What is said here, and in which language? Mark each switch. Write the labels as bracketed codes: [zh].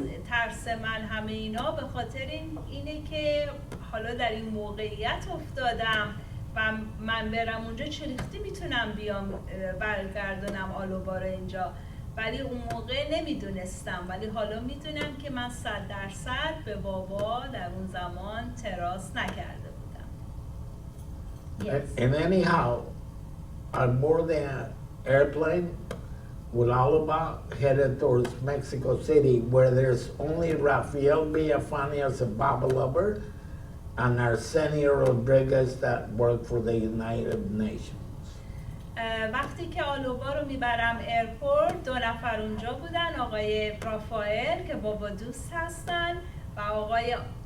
[fa] ترس من همه اینا به خاطر اینه که حالا در این موقعیت افتادم و من برم اونجا چه ریختی میتونم بیام برگردونم آلوبا رو اینجا، ولی اون موقع نمیدونستم، ولی حالا میدونم که من 100% به بابا در اون زمان تراس نکرده بودم. [en] Yes. And anyhow, I boarded the airplane with Alaba headed towards Mexico City, where there's only Rafael Villafani as a Baba lover and Arsenio Rodriguez that work for the United Nations. [fa] وقتی که آلوبا رو میبرم ایرپورت 2 نفر اونجا بودن، آقای رافائل که بابا دوست هستن و آقای